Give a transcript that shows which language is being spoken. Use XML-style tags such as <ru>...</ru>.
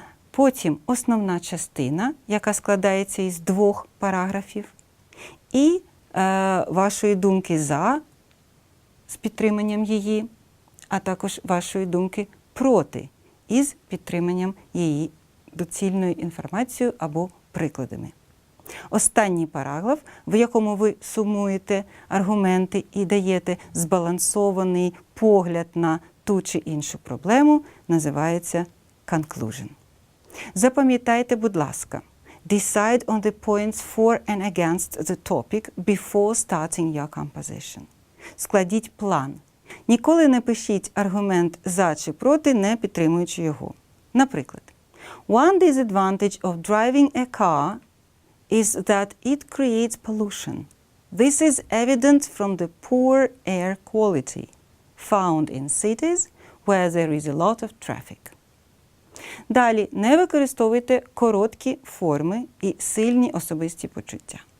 <uk>потім основна частина, яка складається із 2 параграфів, і вашої думки за, з підтриманням її, а також вашої думки проти, із підтриманням її доцільною інформацією або прикладами. Останній параграф, в якому ви сумуєте аргументи і даєте збалансований погляд на ту чи іншу проблему, називається conclusion. Запам'ятайте, будь ласка,</uk> <en>decide on the points for and against the topic before starting your composition.</en> <uk>Складіть план. Ніколи не пишіть аргумент за чи проти, не підтримуючи його. Наприклад,</uk> <en>one disadvantage of driving a car is that it creates pollution. This is evident from the poor air quality found in cities where there is a lot of traffic.</en> <uk>Далі, не використовуйте короткі форми і сильні особисті почуття.</uk>